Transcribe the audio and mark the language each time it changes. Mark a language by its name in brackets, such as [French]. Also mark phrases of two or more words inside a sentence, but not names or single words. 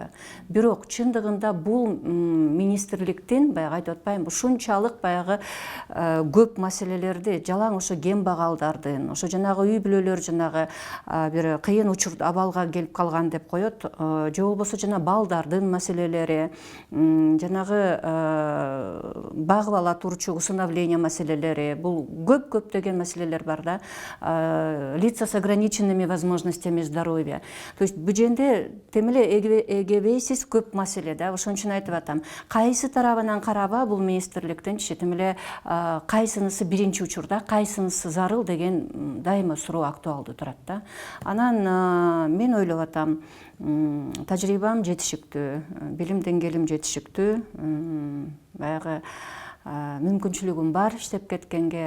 [Kyrgyz] Бирок чындыгында бул министрликтин баягы айтып атпайм, ушунчалык баягы көп маселелерди жалаң ошо кембагалдардын, ошо жанагы үй бүлөлөр жанагы бир кыйын абалга келип калган деп коет, же болбосо жана балдардын маселелери, жанагы багып ала турчу усыновление маселелери, бул көптөгөн маселелер бар да. [Russian] Лица с ограниченными возможностями здоровья. То есть [Kyrgyz] бул жерде тем эле эгебейсиз көп маселе да. Ошон үчүн айтып атам, кайсы тарабынан караба бул министрликтин тем эле кайсынысы биринчи учурда, кайсынысы зарыл деген дайыма суроо актуалдуу турат да. Анан мен ойлоп атам, тажрыйбам жетишиктүү, билим деңгээлим жетишиктүү, баягы мүмкүнчүлүгүм бар иштеп кеткенге.